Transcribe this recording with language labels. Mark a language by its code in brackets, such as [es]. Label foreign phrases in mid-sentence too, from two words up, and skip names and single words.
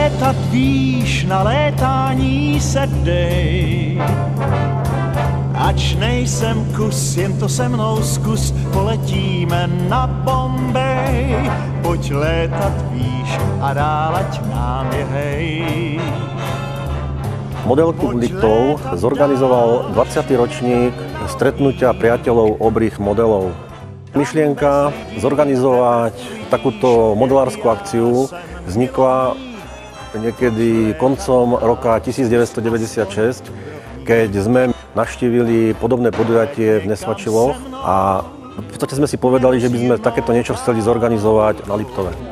[cs] létat víš, na létání se dej. Ač nejsem kus, jen to se mnou zkus, poletíme na Bombej. Pojď létat výš a dál ať nám je hej. [sk] Model klub Liptov zorganizoval 20. ročník stretnutia priateľov obrých modelov. Myšlienka zorganizovať takúto modelárskú akciu vznikla niekedy koncom roka 1996, keď sme navštívili podobné podujatie v Nesvačiloch a v podstate sme si povedali, že by sme takéto niečo chceli zorganizovať na Liptove.